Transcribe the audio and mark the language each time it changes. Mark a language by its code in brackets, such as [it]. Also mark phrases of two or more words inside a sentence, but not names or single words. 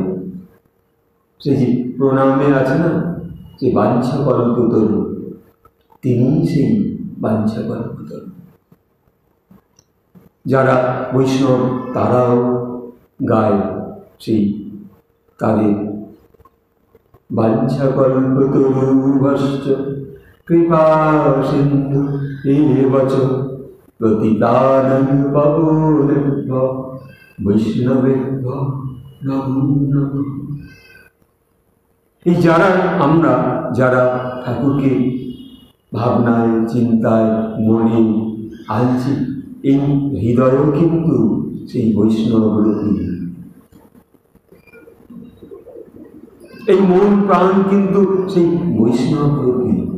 [bn] সেই যে প্রণামে আছে না, যে বাঞ্ছা কল্পতরু, তিনি সেই বাঞ্ছা কল্পতরু। যারা বৈষ্ণব তারাও গায় সেই তাদের [sa] বাঞ্ছা কল্পতরুভ্যশ্চ কৃপা সিন্ধু এবচ পতিতানাং পাবনেভ্যো বৈষ্ণবেভ্যো নমো নমঃ। [bn] এই যারা ঠাকুরকে ভাবনায়, চিন্তায়, মনে আনছি, এই হৃদয়ও কিন্তু সেই বৈষ্ণবরূপী। এই মন প্রাণ কিন্তু সেই বৈষ্ণবরূপী।